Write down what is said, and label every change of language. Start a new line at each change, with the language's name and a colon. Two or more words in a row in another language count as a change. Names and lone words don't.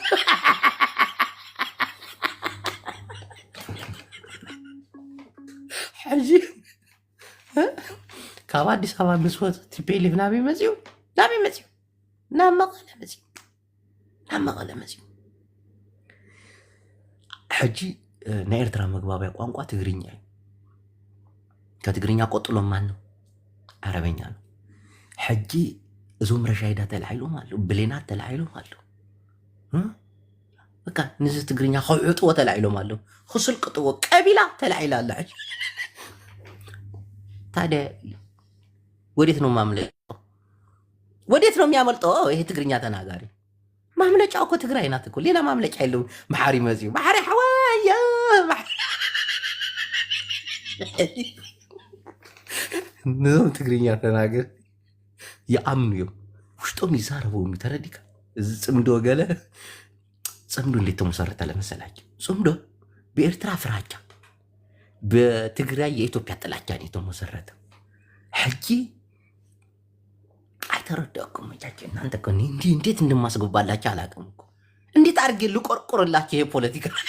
Tigrinya: ሕጂ ካብ ኣዲስ ኣበባ ምስ ወፀ ቲፒኤልኤፍ ናበይ መፅዩ? ናብ መቐለ መፅዩ። ሕጂ ናይ ኤርትራ መግባቢያ ቋንቋ ትግርኛ እዩ። ከትግርኛ ቆጥሎም
Amharic: ማን ነው? ዓረበኛ ነው።
Tigrinya: ሕጂ እዞም ረሻይዳ ተላዒሎም ኣለዉ፣ ብሌናት ተላዒሎም ኣለዉ። በቃ ንዚ ትግርኛ ከውዕጥዎ ተላዒሎም ኣለዉ፣ ክስልቅጥዎ ቀቢላ ተላዒላ ኣላ። ሕጂ
Amharic: ታዲያ ወዴት ነው ማምለጫው? ወዴት ነው የሚያመልጠው? ይሄ ትግርኛ ተናጋሪ ማምለጫው እኮ ትግራይ ናት እኮ፣ ሌላ ማምለጫ የለውም።
Tigrinya: መሓሪ መፅዩ መሓሪ ሓዋያ ንዞም ትግርኛ ተናገር ይኣምኑ እዮም፣ ውሽጦም ይዛረበው። ተረዲካ እዚ ፅምዶ ገለ ፅምዶ
Amharic: እንዴት ተመሰረተ ለመሰላቸው? ፅምዶ በኤርትራ ፍራቻ፣ በትግራይ የኢትዮጵያ ጥላቻ ነው የተመሰረተ። ሕጂ አይተረዳኩም መቻቸው እናንተ እኮ እንዴት እንደማስገባላችሁ አላውቅም እኮ። እንዴት አድርጌ ልቆርቆርላችሁ ይሄ ፖለቲካ?